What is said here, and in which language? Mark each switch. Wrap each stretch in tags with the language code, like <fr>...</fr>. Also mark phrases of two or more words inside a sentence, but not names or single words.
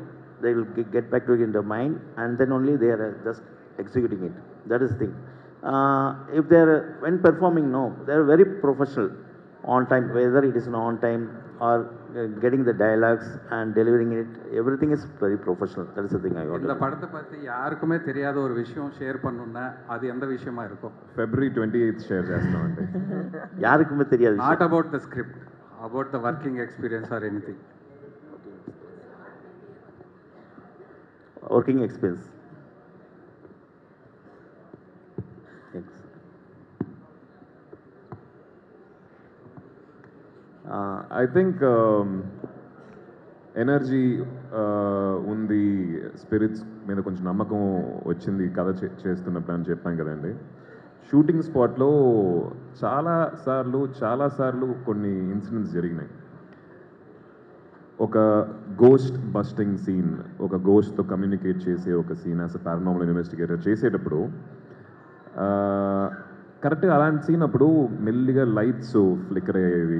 <en>They will get back to it in their mind, and then only they are just executing it. That is the thing. If they are, when performing, no, they are very professional, on time, whether it is on time or getting the dialogues and delivering it, everything is very professional. That is the thing I want.</en> <ta>இந்த படத்தை பற்றி யாருக்குமே தெரியாத ஒரு விஷயம் ஷேர் பண்ணணும்னா அது எந்த விஷயமா இருக்கும்?</ta> <te>February 28th షేర్ చేస్తామండి.</te> <ta>யாருக்குமே தெரியாது.</ta> <en>Not about the script, about the working experience or anything. Working experience. Thanks. I think</en> <te>ఎనర్జీ ఉంది, స్పిరిట్స్ మీద కొంచెం నమ్మకం వచ్చింది కథ చేస్తున్నప్పుడు అని చెప్పాం కదండి. షూటింగ్ స్పాట్లో చాలాసార్లు కొన్ని ఇన్సిడెంట్స్ జరిగినాయి. ఒక</te> <en>ghost busting scene,</en> <te>ఒక గోస్ట్తో కమ్యూనికేట్ చేసే ఒక సీన్</te> <en>as a paranormal investigator</en> <te>చేసేటప్పుడు కరెక్ట్గా అలాంటి సీన్ అప్పుడు మెల్లిగా</te> <en>lights flicker</en> <te>అయ్యేవి.</te>